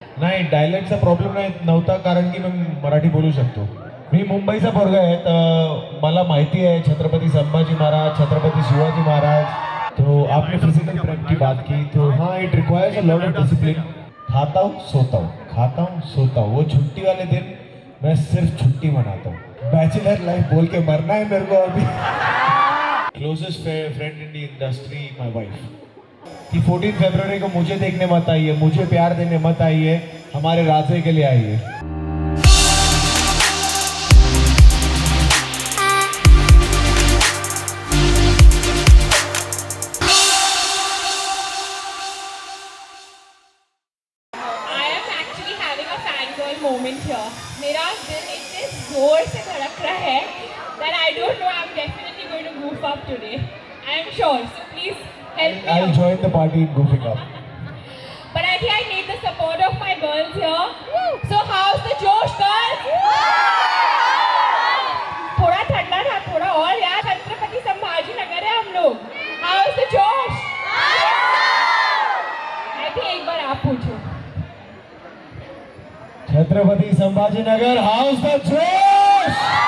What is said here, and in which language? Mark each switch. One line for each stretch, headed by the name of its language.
Marathi: नाही डायलेक्टचा प्रॉब्लेम नव्हता कारण की मी मराठी बोलू शकतो. मी मुंबईचा पोरगा आहे तर मला माहिती है छत्रपति संभाजी महाराज, छत्रपति शिवाजी महाराज.
Hindi: तो आपने फिजिकल प्रेप की बात की तो हाँ
English: It requires a lot of discipline.
Hindi: खाता हूँ सोता हूँ, खाता हूँ सोता हूँ. वो छुट्टी वाले दिन मैं सिर्फ छुट्टी मनाता हूँ. बैचलर लाइफ बोल के मरना है मेरे को अभी.
English: Closest friend in the industry my wife.
Hindi: कि 14 फरवरी को मुझे देखने मत आइए, मुझे प्यार देने मत आइए, हमारे राजे के लिए आइए.
English: Moment here.
Hindi: मेरा दिल इतने जोर से धड़क रहा है
English: that I don't know, I'm definitely going to goof up today. I am sure. So please help me. I'll join the party in goofing up. But I think I need the support of my girls here. So how's the Josh girls?
Hindi: थोड़ा ठंडा था, थोड़ा और यार. छत्रपति संभाजी नगर है हम लोग.
English: How's the Josh? I think
Hindi: एक बार आप पूछो.
English: Chhatrapati Sambhaji Nagar how's the josh.